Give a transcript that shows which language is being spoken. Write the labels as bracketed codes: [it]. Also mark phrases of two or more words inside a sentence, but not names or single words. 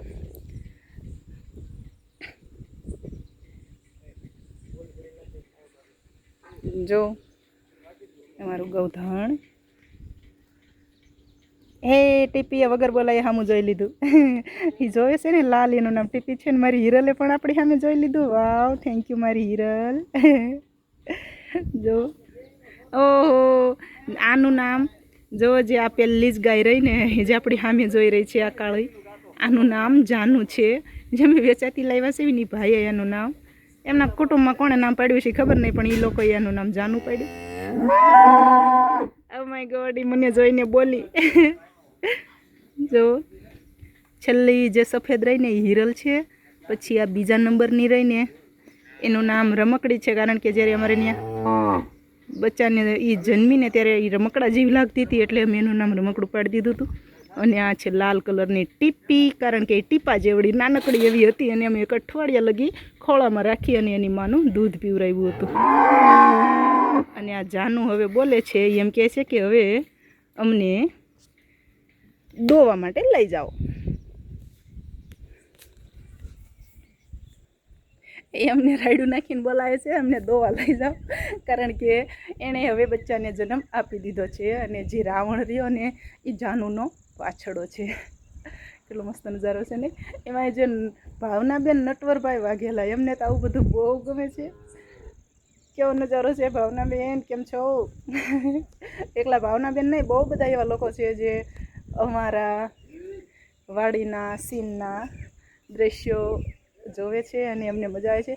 [gu] જો અમારું ગૌધણ હે ટીપીએ વગર બોલાએ સામૂ જોઈ લીધું। એ જોએ છે ને લાલ, એનું નામ ટીપી છે ને મારી હિરલે પણ આપણી સામે જોઈ લીધું। वाव, [en] thank you [gu] મારી હિરલ। જો ઓહો, આનું નામ જો જે આ પેલી જ ગાય રહી ને જે આપણી સામે જોઈ રહી છે આ કાળી, આનું નામ જાનૂ છે। જે મૈં વેચાતી લાવ્યા છે એની ભાઈએ એનું નામ, એમના કુટુંબમાં કોણે નામ પાડ્યું છે ખબર નહીં પણ એ લોકોએ એનું નામ જાનૂ પાડ્યું। [en] Oh my God, [gu] ઈ મને જોઈને બોલી। જો છેલ્લી જે સફેદ રહી ને હિરલ છે। પછી આ બીજા નંબરની રહી ને એનું નામ રમકડી છે, કારણ કે જ્યારે અમારે ત્યાં બચ્ચાને ઈ જન્મીને ત્યારે ઈ રમકડા જેવી લાગતી હતી એટલે અમે એનું નામ રમકડું પાડી દીધું હતું। અને આ છે લાલ કલરની ટીપી, કારણ કે ટીપા જેવડી નાનકડી એવી હતી અને અમે 1 અઠવાડિયા લગી ખોળામાં રાખી અને એની માનું દૂધ પીવરાવ્યું હતું। અને આ જાનૂ હવે બોલે છે, એમ કહે છે કે હવે અમને દોવા માટે લઈ જાઓ। એ અમને રાયડૂ નાખીને બોલાવે છે, અમને દોવા લઈ જાઓ, કારણ કે એણે હવે બચ્ચાને જન્મ આપી દીધો છે અને જે રાવણ રહ્યો ને એ જાનૂનો પાછડો છે। કેટલો મસ્ત નજારો છે ને। એમાં જે ભાવનાબેન નટવરભાઈ વાઘેલા એમને તો આવું બધું બહુ ગમે છે। કેવો નજારો છે ભાવનાબેન, કેમ છો? એકલા ભાવનાબેન નહીં, બહુ બધા એવા લોકો છે જે અમારા વાડીના સીનના દ્રશ્યો જોવે છે અને અમને મજા આવે છે.